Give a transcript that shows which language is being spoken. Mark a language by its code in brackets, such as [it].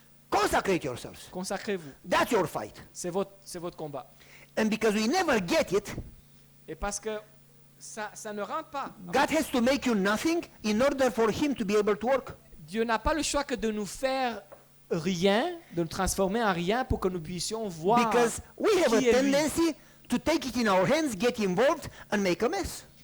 [en] Consecrate yourselves. [fr] Consacrez-vous. [en] That's your fight. [fr] C'est votre combat. [en] And because we never get it, [fr] Et parce que ça ne rentre pas. [en] God has to make you nothing in order for him to be able to work. [fr] Dieu n'a pas le choix que de nous faire rien, de nous transformer en rien pour que nous puissions voir [en] Because we have a [fr] qui est lui. [en] tendency to take it in our hands, get involved, and make a mess.